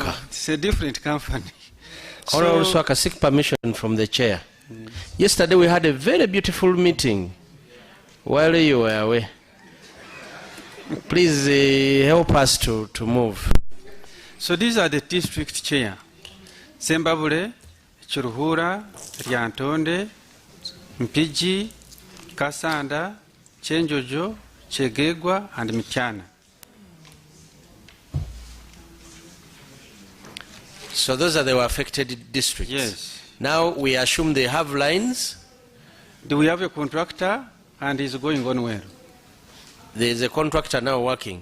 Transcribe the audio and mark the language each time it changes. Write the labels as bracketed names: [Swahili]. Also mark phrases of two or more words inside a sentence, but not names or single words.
[English] no, it's a different company. Honorable Waluswaka, seek permission from the chair. Yesterday we had a very beautiful meeting while you were away. Please help us to move. So these are the district chair. Sembabule, Churuhura, Ryantonde, Mpiji, Kasanda, Chenjojo, Chegegwa, and Mityana. So those are the affected districts? Yes. Now we assume they have lines? Do we have a contractor and is going on well? There is a contractor now working?